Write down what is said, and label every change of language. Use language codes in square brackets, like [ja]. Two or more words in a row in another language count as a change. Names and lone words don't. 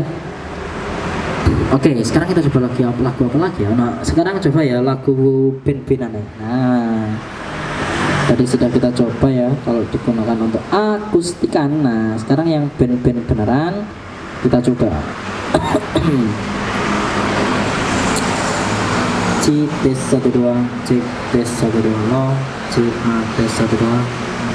[id] Oke, sekarang kita coba lagi lagu apa lagi ya? Nah, sekarang coba ya lagu band-bandan ya. Nah, tadi sudah kita coba ya kalau digunakan untuk akustikan. Nah, sekarang yang band-band beneran kita coba. C tes 1 2, C tes 1 2, no, C A tes 1 2.